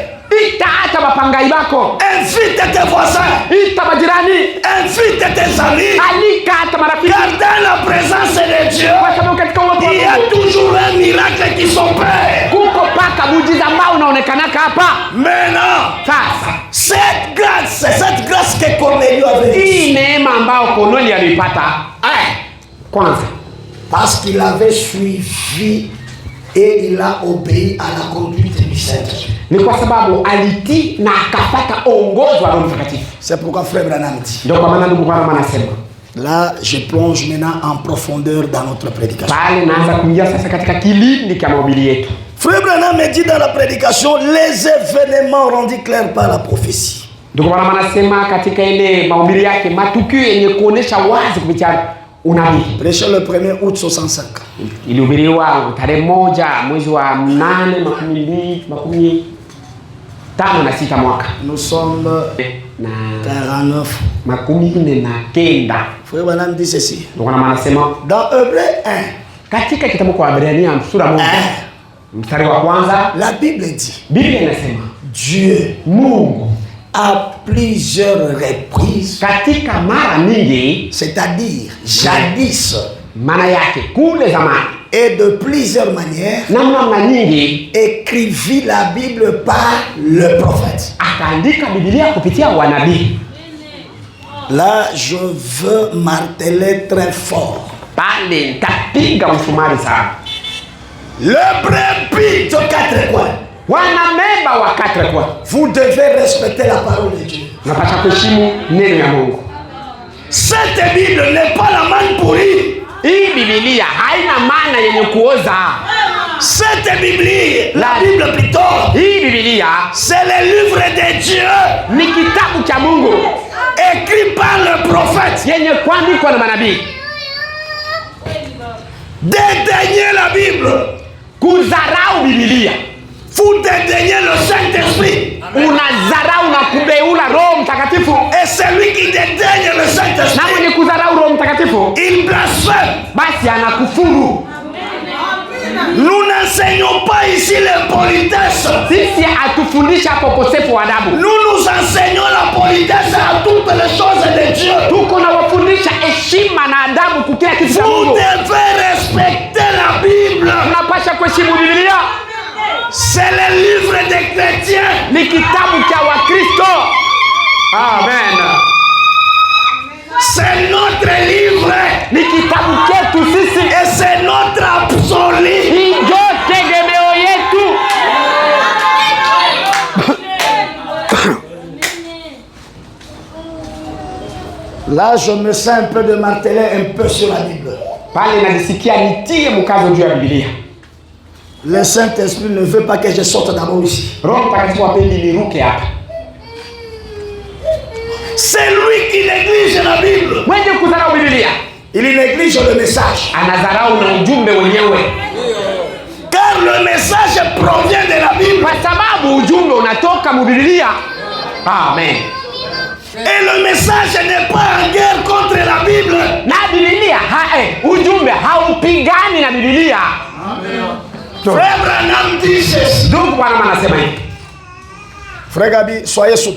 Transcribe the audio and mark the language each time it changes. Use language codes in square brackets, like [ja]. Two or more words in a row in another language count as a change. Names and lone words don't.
[sw] Ita hata mapangai bako, [fr] Invite tes voisins. [sw] ita majirani, [fr] Invite tes amis. [sw] alika hata marafiki, [fr] Car dans la présence de Dieu, [sw] kwa sababu katika uwepo wa [fr] il y a [sw] Mungu [fr] toujours un miracle qui s'opère. [sw] kuko paka muujiza ambao unaonekanaka hapa. [fr] Maintenant, [sw] Sasa [fr] cette grâce que Cornélio avait reçue, [sw] hii neema ambao Kornelio alipata, kwanza [fr] parce qu'il avait suivi et il a obéi à la conduite du Saint-Esprit. [sw] ni kwa sababu alitii na akapata ongozo wa Roho Mtakatifu. [fr] C'est pourquoi frère Branham dit. [sw] Ndio kwa maana ndugu Branham anasema, [fr] Là, je plonge maintenant en profondeur dans notre prédication. [sw] pale naanza kuingia sasa katika kilindi cha mahubiri yetu. [fr] Frère Branham me dit dans la prédication, les événements rendus clairs par la prophétie. [sw] Ndugu Branham anasema katika ile mahubiri yake matukio yenye kuonesha wazi kupitia unabii. [fr] Prêché le 1er août 65. [sw] Ilihubiriwa tarehe 1 mwezi wa 8 1956 mwaka. [fr] Nous sommes [sw] Na 49. 49. [fr] Frère Branham dit ceci. [sw] Ndugu Branham anasema [fr] Dans Hébreux 1, [sw] katika kitabu kwa Waebrania sura 1 mstari wa kwanza, [fr] la Bible dit, [sw] Biblia inasema [fr] Dieu [sw] Mungu [fr] à plusieurs reprises, [sw] katika mara nyingi, [fr] c'est-à-dire jadis, [sw] maana yake kule zamani, [fr] et de plusieurs manières, [sw] namna nyingi [fr] écrivit la Bible par le prophète. [sw] akaandika Biblia kupitia wanabii. [fr] Là, je veux marteler très fort. [sw] Pale nitapiga msumari sana. [fr] Le brebis de 4 coins. [sw] Wanamemba wa 4 kwa. [fr] Vous devez respecter la parole de Dieu. [sw] Unapaswa kuheshimu neno ya Mungu. [fr] Cette Bible n'est pas la manne pourrie. [sw] Hii Biblia haina maana yenye kuoza. [fr] Cette Bible, la Bible plutôt, [sw] hii Biblia [fr] c'est le livre de Dieu. [sw] Ni kitabu cha Mungu [fr] écrit par le prophète. [sw] Yenye kuandikwa na manabii. [fr] Dédaignez la Bible. [sw] Kuzarau Biblia. [fr] Vous dédaignez le Saint-Esprit. [sw] Unazarau na kubeula Roho Mtakatifu. [fr] Et celui qui dédaigne le Saint-Esprit, [sw] na mwenye kuzarau Roho Mtakatifu, [fr] il blasphème. [sw] Basi anakufuru. [fr] Nous n'enseignons pas ici l'impolitesse. [sw] Sisi atufundisha hapo ukosefu wa adabu. [fr] Nous enseignons la politesse à toutes les choses de Dieu. [sw] Tuko na wafundisha heshima na adabu kwa kila kitu cha Mungu. [fr] Vous devez respecter la Bible. [sw] Unapaswa kuheshimu Biblia. [fr] C'est le livre des chrétiens. [sw] Ni kitabu cha Wakristo. [fr] Amen. C'est notre livre. [sw] Ni kitabu chetu sisi. [fr] Et c'est notre absolu. [sw] Ndio tegemeo yetu. [fr] Là, je me sens un peu de marteler un peu sur la Bible. [sw] Pale najisikia nitie mkazo juu ya Biblia. [fr] Le Saint-Esprit ne veut pas que je sorte d'abord ici. [sw] Roho Mtakatifu hapendi niruke hapa. [fr] C'est lui qui néglige la Bible. [sw] Mwenye kudharau Biblia, [fr] il néglige le message. [sw] Anadharau na ujumbe wenyewe. [fr] Car le message provient de la Bible. [sw] Kwa sababu ujumbe unatoka mu Biblia. [fr] Amen. Et le message n'est pas en guerre contre la Bible. [sw] Na Biblia, ujumbe haupigani na Biblia. [fr] Amen. Frère Branham dit ceci. [sw] Ndugu Branham anasema hivi. [fr] Frère Gabi, soyez souple.